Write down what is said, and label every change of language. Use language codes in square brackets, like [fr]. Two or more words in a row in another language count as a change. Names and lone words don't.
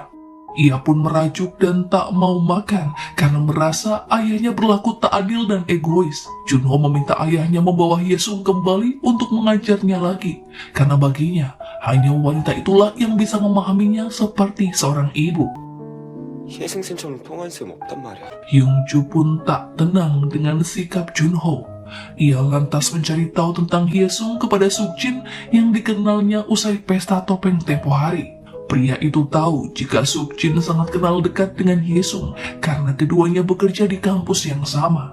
[id] Ia pun merajuk dan tak mau makan karena merasa ayahnya berlaku tak adil dan egois. Junho meminta ayahnya membawa Hyesung kembali untuk mengajarnya lagi, karena baginya hanya wanita itulah yang bisa memahaminya seperti seorang ibu. [ko] 혜승쌤처럼 통한 셈 없단 말이야. [id] Hyungju pun tak tenang dengan sikap Junho. Ia lantas mencari tahu tentang Hyesung kepada Sukjin yang dikenalnya usai pesta topeng tempo hari. Pria itu tahu jika Sukjin sangat kenal dekat dengan Hyesung karena keduanya bekerja di kampus yang sama.